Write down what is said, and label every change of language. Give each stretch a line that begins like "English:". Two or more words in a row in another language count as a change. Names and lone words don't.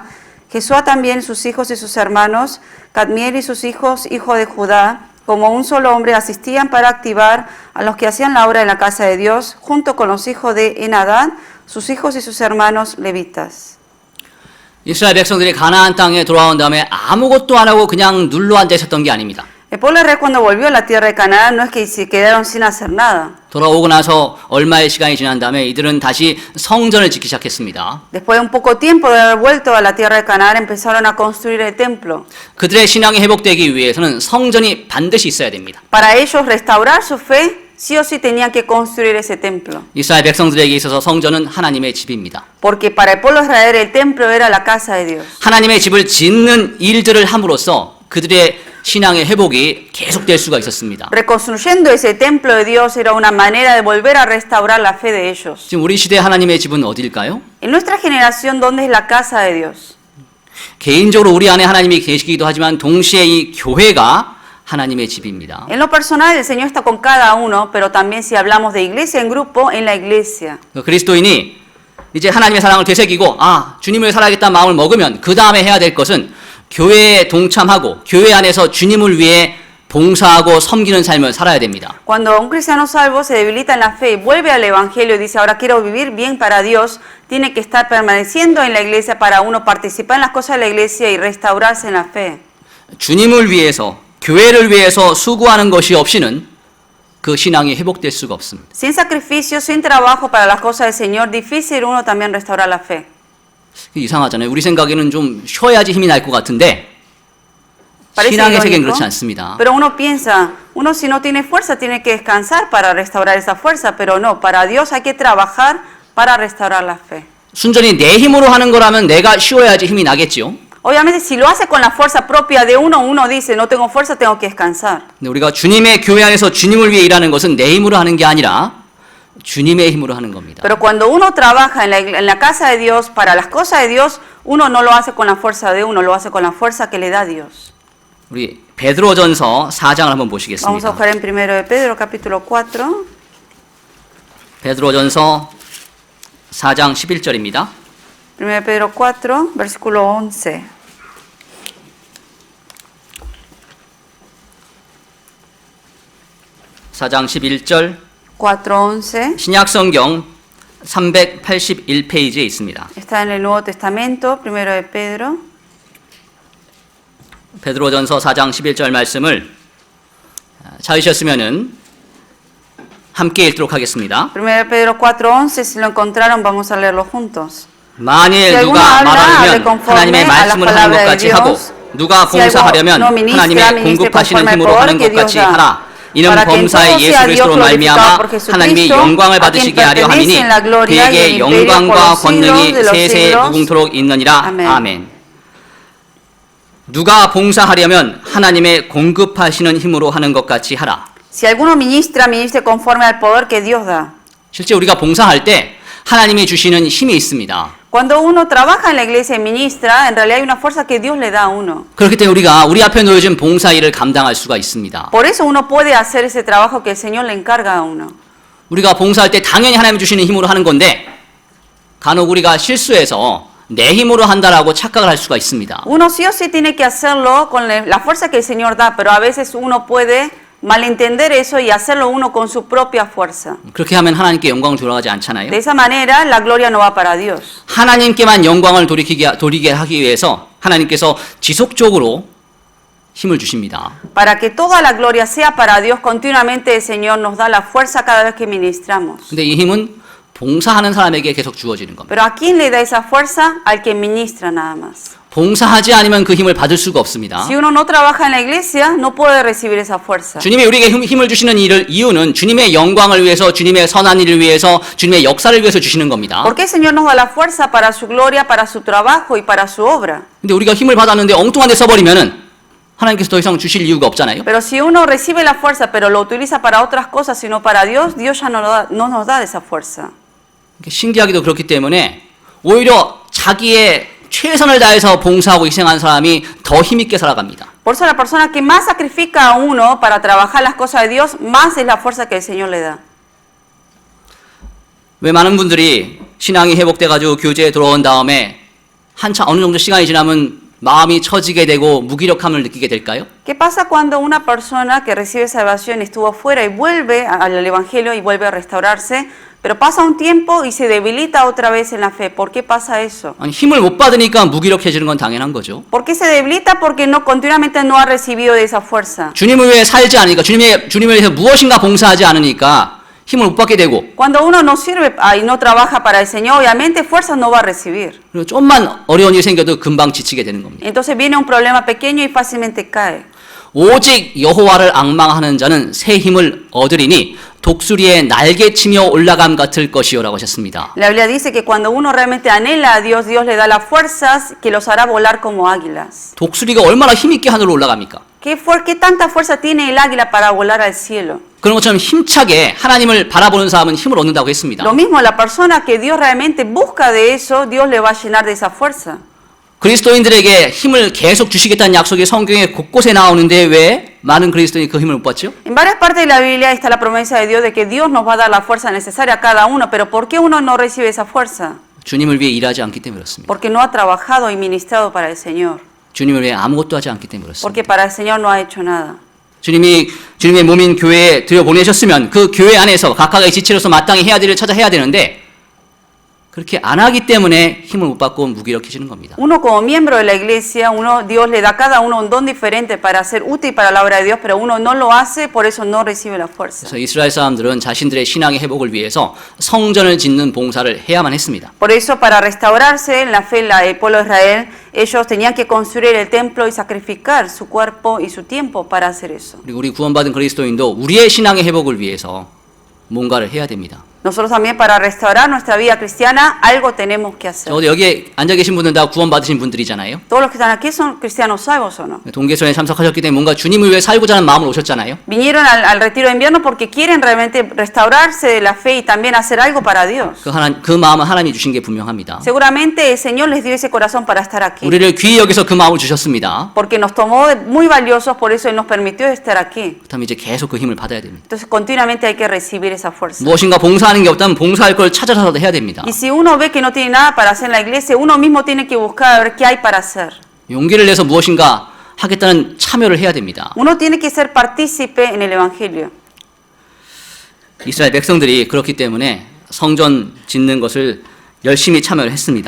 Spanish: Jesúa también, sus hijos y sus hermanos, Cadmiel y sus hijos, hijo de Judá, como un solo hombre asistían para activar a los que hacían la obra en la casa de Dios, junto con los hijos de Enadad, sus hijos y sus hermanos levitas.
Korean: 이스라엘 백성들이 가나안 땅에 돌아온 다음에 아무것도 안 하고 그냥 눌러 앉아 있었던 게 아닙니다.
Spanish: El pueblo de Israel cuando volvió a la tierra de Canaán no es que se quedaron sin hacer nada.
Korean: 돌아오고 나서 얼마의 시간이 지난 다음에 이들은 다시 성전을 짓기 시작했습니다.
Spanish: Después de un poco tiempo de haber vuelto a la tierra de Canaán empezaron a construir el templo.
Korean: 그들의 신앙이 회복되기 위해서는 성전이 반드시 있어야 됩니다.
Spanish: Para ellos restaurar su fe, sí o sí tenían que construir ese templo.
Korean: 이스라엘 백성들에게 있어서 성전은 하나님의 집입니다.
Spanish: Porque para el pueblo de Israel el templo era la casa de Dios.
Korean: 하나님의 집을 짓는 일들을 함으로써 그들의 신앙의 회복이 계속될 수가 있었습니다.
Spanish: Reconstruyendo ese templo de Dios era una manera de volver a restaurar la fe de ellos.
Korean: 지금 우리 시대 하나님의 집은 어딜까요?
Spanish: En nuestra generación, ¿dónde es la casa de Dios?
Korean: 개인적으로 우리 안에 하나님이 계시기도 하지만 동시에 이 교회가 하나님의 집입니다.
Spanish: En lo personal, el Señor está con cada uno, pero también si hablamos de iglesia en grupo, en la iglesia.
Korean: 그리스도인이 이제 하나님의 사랑을 되새기고 주님을 살아야겠다는 마음을 먹으면 그 다음에 해야 될 것은 교회에 동참하고 교회 안에서 주님을 위해 봉사하고 섬기는 삶을 살아야 됩니다.
Spanish: Cuando un cristiano salvo se debilita en la fe y vuelve al evangelio y dice, ahora quiero vivir bien para Dios, tiene que estar permaneciendo en la iglesia para uno participar en las cosas de la iglesia y restaurarse en la fe.
Korean: 주님을 위해서 교회를 위해서 수고하는 것이 없이는 그 신앙이 회복될 수가 없습니다.
Spanish: Sin sacrificio, sin trabajo para las cosas del Señor, difícil uno también restaurar la fe.
Korean: 이상하잖아요. 우리 생각에는 좀 쉬어야지 힘이 날 것 같은데 신앙의 세계는 그렇지 않습니다.
Spanish: Pero uno piensa, uno si no tiene fuerza tiene que descansar para restaurar esa fuerza, pero no, para Dios hay que trabajar para restaurar la fe.
Korean: 순전히 내 힘으로 하는 거라면 내가 쉬어야지 힘이 나겠지요.
Spanish: Obviamente si lo hace con la fuerza propia de uno, uno dice, no tengo fuerza, tengo que descansar.
Korean: 근데 우리가 주님의 교회 안에서 주님을 위해 일하는 것은 내 힘으로 하는 게 아니라 주님의 힘으로 하는 겁니다.
Spanish: Pero cuando uno trabaja en la casa de Dios, para las cosas de Dios, uno no lo hace con la fuerza de uno, lo hace con la fuerza que le da Dios.
Korean: 우리 베드로전서 4장을 한번
Spanish: Vamos a
Korean: 보시겠습니다.
Spanish: buscar en 1 de Pedro, capítulo 4.
Korean: 베드로전서 4장 11절입니다.
Spanish: 1 de Pedro 4, versículo 11.
Korean: (4장 11절)
Spanish: 4:11
Korean: 신약성경 381페이지에 있습니다.
Spanish: está en el Nuevo Testamento, 1 de Pedro.
Korean: 베드로전서 4장 11절 말씀을 찾으셨으면은 함께 읽도록 하겠습니다.
Spanish: 1 de Pedro 4:11, si lo encontraron, vamos a leerlo juntos.
Korean: 만일
Spanish: Si alguno
Korean: 누가
Spanish: habla, hable
Korean: 말하려면
Spanish: conforme
Korean: 하나님의
Spanish: a las
Korean: 말씀을 하는
Spanish: palabras
Korean: 것 같이
Spanish: de
Korean: 하고
Spanish: Dios.
Korean: 누가
Spanish: Si alguno
Korean: 봉사하려면
Spanish: no ministra,
Korean: 하나님의
Spanish: ministre
Korean: 공급하시는
Spanish: conforme al
Korean: 힘으로
Spanish: poder
Korean: 하는
Spanish: que
Korean: 것
Spanish: Dios
Korean: 같이
Spanish: da.
Korean: 하라. 이는
Spanish: Para que en
Korean: 범사의
Spanish: todo
Korean: 예수
Spanish: sea Dios
Korean: 그리스도로
Spanish: glorificado
Korean: 말미암아
Spanish: por Jesucristo,
Korean: 하나님의 영광을
Spanish: a quien
Korean: 받으시게 하려 하미니
Spanish: pertenecen la gloria y el
Korean: 그에게
Spanish: imperio por
Korean: 영광과
Spanish: los siglos
Korean: 권능이
Spanish: de los
Korean: 세세
Spanish: siglos.
Korean: 무궁토록 있느니라. 아멘. 아멘. 누가 봉사하려면 하나님의 공급하시는 힘으로 하는 것 같이 하라.
Spanish: Si alguno ministra, ministre conforme al poder que Dios da.
Korean: 실제 우리가 봉사할 때 하나님이 주시는 힘이 있습니다.
Spanish: Cuando uno trabaja en la iglesia y ministra, en realidad hay una fuerza que Dios le da a uno.
Korean: 그렇기 때문에 우리가 우리 앞에 놓여진 봉사 일을 감당할 수가 있습니다.
Spanish: Por eso uno puede hacer ese trabajo que el Señor le encarga a uno.
Korean: 우리가 봉사할 때 당연히 하나님이 주시는 힘으로 하는 건데 간혹 우리가 실수해서 내 힘으로 한다라고 착각을 할 수가 있습니다.
Spanish: Uno sí o sí tiene que hacerlo con la fuerza que el Señor da, pero a veces uno puede malentender eso y hacerlo uno con su propia fuerza.
Korean: 그렇게 하면 하나님께 영광을 돌아가지 않잖아요.
Spanish: De esa manera la gloria no va para Dios.
Korean: 하나님께만 영광을 돌리게 하기 위해서 하나님께서 지속적으로 힘을 주십니다.
Spanish: Para que toda la gloria sea para Dios, continuamente el Señor nos da la fuerza cada vez que ministramos.
Korean: 근데 이 힘은 봉사하는 사람에게 계속 주어지는 겁니다.
Spanish: Pero ¿a quién le da esa fuerza? Al que ministra nada más.
Korean: 봉사하지 않으면 그 힘을 받을 수가 없습니다.
Spanish: Si uno no trabaja en la iglesia, no puede recibir esa fuerza.
Korean: 주님이 우리에게 힘을 주시는 이유는 주님의 영광을 위해서, 주님의 선한 일을 위해서, 주님의 역사를 위해서 주시는 겁니다.
Spanish: Porque el Señor nos da la fuerza para su gloria, para su trabajo y para su obra.
Korean: 근데 우리가 힘을 받았는데 엉뚱한 데 써버리면은 하나님께서 더 이상 주실 이유가 없잖아요.
Spanish: Pero si uno recibe la fuerza, pero lo utiliza para otras cosas, sino para Dios, Dios ya no nos da esa fuerza.
Korean: 신기하기도 그렇기 때문에 오히려 자기의 최선을 다해서 봉사하고 희생한 사람이 더 힘있게 살아갑니다.
Spanish: Por eso la persona que más sacrifica a uno para trabajar las cosas de Dios, más es la fuerza que el Señor le da.
Korean: 왜 많은 분들이 신앙이 회복돼가지고 교제에 들어온 다음에 한참 어느 정도 시간이 지나면 마음이 처지게 되고 무기력함을 느끼게 될까요?
Spanish: ¿Qué pasa cuando una persona que recibe salvación estuvo fuera y vuelve al Evangelio y vuelve a restaurarse, pero pasa un tiempo y se debilita otra vez en la fe? ¿Por qué pasa eso?
Korean: 아니, 힘을 못 받으니까 무기력해지는 건 당연한 거죠.
Spanish: ¿Por qué se debilita? Porque continuamente no ha recibido de esa fuerza.
Korean: 주님을 위해 살지 않으니까, 주님을 위해서 무엇인가 봉사하지 않으니까 힘을 못 받게 되고,
Spanish: Cuando uno no sirve y no trabaja para el Señor, obviamente fuerza no va a recibir.
Korean: 그리고 좀만 어려운 일이 생겨도 금방 지치게 되는 겁니다.
Spanish: Entonces viene un problema pequeño y fácilmente cae.
Korean: 오직 여호와를 앙망하는 자는 새 힘을 얻으리니 독수리의 날개치며 올라감 같을 것이요라고 하셨습니다.
Spanish: La Biblia dice que cuando uno realmente anhela a Dios, Dios le da las fuerzas que los hará volar como águilas.
Korean: 독수리가 얼마나 힘있게 ha늘로 올라갑니까?
Spanish: ¿Qué tanta fuerza tiene el águila para volar al cielo?
Korean: 그런 것처럼 힘차게 하나님을 바라보는 사람은 힘을 얻는다고 했습니다.
Spanish: Lo mismo, la persona que Dios realmente busca de eso, Dios le va a llenar de esa fuerza.
Korean: 그리스도인들에게 힘을 계속 주시겠다는 약속이 성경에 곳곳에 나오는데 왜 많은 그리스도인이 그 힘을 못 받죠?
Spanish: En varias partes de la Biblia está la promesa de Dios de que Dios nos va a dar la fuerza necesaria a cada uno, pero ¿por qué uno no recibe esa fuerza?
Korean: 주님을 위해 일하지 않기 때문에 그렇습니다.
Spanish: Porque no ha trabajado y ministrado para el Señor.
Korean: 주님을 위해 아무것도 하지 않기 때문에 그렇습니다.
Spanish: Porque para el Señor no ha hecho nada.
Korean: 주님의 몸인 교회에 들여보내셨으면 그 교회 안에서 각각의 지체로서 마땅히 해야 될 일을 찾아 해야 되는데 그렇게 안 하기 때문에 힘을 못 받고 무기력해지는 겁니다.
Spanish: Uno como miembro de la iglesia, Dios le da a cada uno un don diferente para ser útil para la obra de Dios, pero uno no lo hace, por eso no recibe la fuerza.
Korean: 그래서 이스라엘 사람들은 자신들의 신앙의 회복을 위해서 성전을 짓는 봉사를 해야만 했습니다.
Spanish: Por eso para restaurarse en la fe el pueblo de Israel, ellos tenían que construir el templo y sacrificar su cuerpo y su tiempo para hacer eso.
Korean: 그리고 우리 구원받은 그리스도인도 우리의 신앙의 회복을 위해서 뭔가를 해야 됩니다.
Spanish: Nosotros también para restaurar nuestra vida cristiana, algo tenemos que hacer.
Korean: 적어도 여기에 앉아 계신 분들은 다 구원받으신 분들이잖아요.
Spanish: Todos los que están aquí son cristianos salvos o no.
Korean: 동계선에 참석하셨기 때문에 뭔가 주님을 위해 살고자 하는 마음으로 오셨잖아요.
Spanish: Vinieron al retiro de invierno porque quieren realmente restaurarse de la fe y también hacer algo para Dios.
Korean: 그 마음은 하나님이 주신 게 분명합니다.
Spanish: Seguramente el Señor les dio ese corazón para estar aquí.
Korean: 우리를 귀히 여기서 그 마음을 주셨습니다.
Spanish: Porque nos tomó muy valiosos, por eso Él nos permitió estar aquí.
Korean: 그렇다면 이제 계속 그 힘을 받아야 됩니다.
Spanish: Entonces continuamente hay que recibir esa fuerza.
Korean: 무엇인가 봉사하는 게 없다면 봉사할 걸 찾아서라도 해야 됩니다.
Spanish: Y si uno ve que no tiene nada para hacer en la iglesia, uno mismo tiene que buscar a ver qué hay para hacer.
Korean: 용기를 내서 무엇인가 하겠다는 참여를 해야 됩니다.
Spanish: Uno tiene que ser partícipe en el Evangelio.
Korean: 이스라엘 백성들이 그렇기 때문에 성전 짓는 것을 열심히 참여를 했습니다.